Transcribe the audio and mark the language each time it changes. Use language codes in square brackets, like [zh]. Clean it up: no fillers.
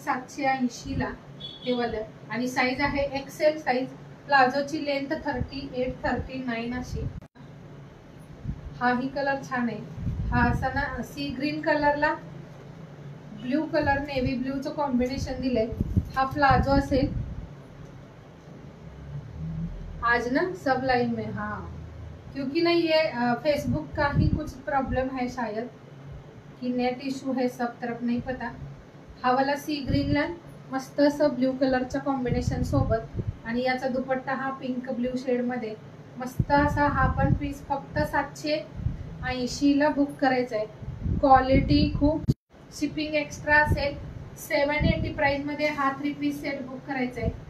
[mr] 780 ला हे वाला. आणि साइज आहे एक्सेल साइज. प्लाझोची लेंथ 38-39 अशी. हा ही कलर छान आहे. हा असा ना C green कलरला blue colour, navy ब्लूचं combination दिलंय. हा प्लाझो असेल. [hi] आज ना सब लाइन में, हाँ क्योंकि ना ये फेसबुक का ही कुछ प्रॉब्लम है शायद, कि नेट इशू है सब तरफ, नहीं पता. [mr] हा वाला सी ग्रीनला मस्त असं ब्ल्यू कलरच्या कॉम्बिनेशन सोबत. आणि याचा दुपट्टा हा पिंक ब्ल्यू शेड मध्ये मस्त असा. हा पण पीस फक्त 780 ला बुक करायचा आहे. क्वालिटी खूप. शिपिंग एक्स्ट्रा असेल. 780 प्राइस मध्ये हा 3 पीस सेट बुक करायचा आहे.